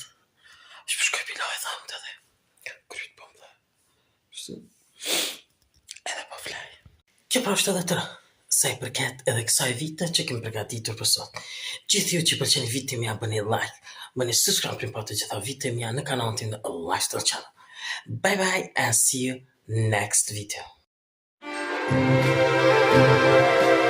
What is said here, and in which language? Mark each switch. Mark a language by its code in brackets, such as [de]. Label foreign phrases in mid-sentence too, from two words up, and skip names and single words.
[sq] Shkoj pila e dhamt edhe kryt po më dhe. Edhe po flej. Kjo pra është edhe tëra. Sa I përket edhe kësaj vite që kemi përgatitur për sot. Gjithë ju që pëlqeni videon mia bëni like, bëni subscribe për të gjitha videot mia në kanalin tim The Lifestyle Channel. [en] Bye bye and see you next video.